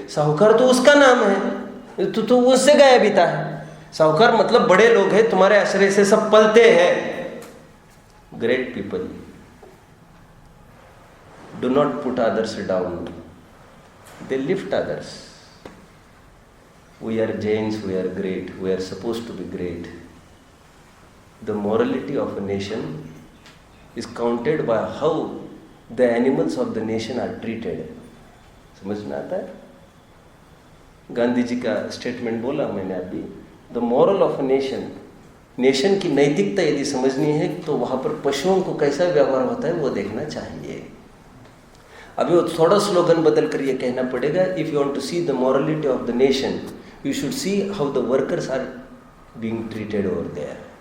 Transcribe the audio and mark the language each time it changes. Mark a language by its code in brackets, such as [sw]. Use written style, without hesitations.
[hi] साहूकार तो उसका नाम है, तो उससे गया बीता है। साहूकार मतलब बड़े लोग हैं, तुम्हारे आश्रय से सब पलते हैं। [en] Great people do not put others down, they lift others. We are Jains, we are great, we are supposed to be great. The morality of a nation is counted by how the animals of the nation are treated. [hi] समझ में आता है? गांधी जी का statement बोला मैंने अभी, [en] the moral of a nation, [hi] nation की नैतिकता यदि समझनी है तो वहाँ पर पशुओं को कैसा व्यवहार होता है वो देखना चाहिए। अभी वो थोड़ा स्लोगन बदल कर ये कहना पड़ेगा, [en] If you want to see the morality of the nation you should see how the workers are being treated over there.